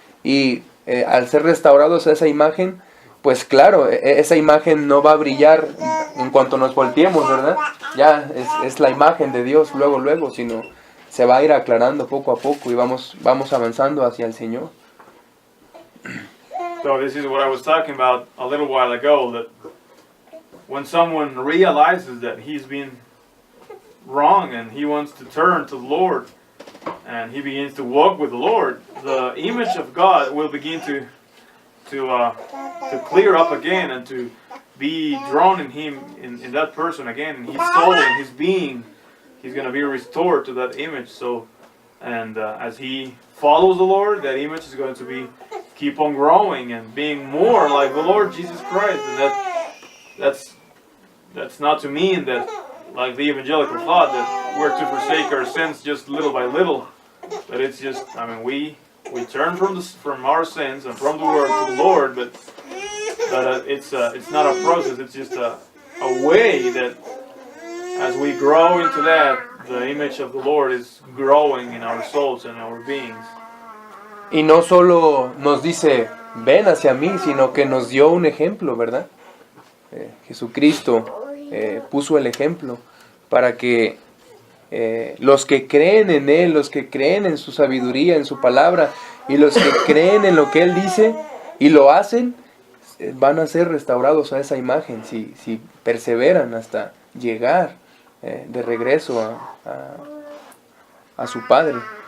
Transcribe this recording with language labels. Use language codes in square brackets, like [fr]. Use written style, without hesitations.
[es] Y al ser restaurados a esa imagen, pues claro, esa imagen no va a brillar en cuanto nos volteemos, ¿verdad? Ya es la imagen de Dios luego, sino se va a ir aclarando poco a poco y vamos avanzando hacia el Señor. [en] So this is what I was talking about a little while ago, that when someone realizes that he's been wrong and he wants to turn to the Lord and he begins to walk with the Lord, the image of God will begin to clear up again and to be drawn in him, in that person again, in his soul, in his being. He's going to be restored to that image. So, and as he follows the Lord, that image is going to keep on growing and being more like the Lord Jesus Christ. And that's not to mean that, like the evangelical thought, that we're to forsake our sins just little by little. But it's just, we turn from our sins and from the world to the Lord, but it's not a process. It's just a way that as we grow into that, the image of the Lord is growing in our souls and our beings. [es] Y no solo nos dice, ven hacia mí, sino que nos dio un ejemplo, ¿verdad? Jesucristo puso el ejemplo para que los que creen en Él, los que creen en su sabiduría, en su palabra, y los que creen en lo que Él dice y lo hacen, van a ser restaurados a esa imagen si perseveran hasta llegar de regreso a su Padre.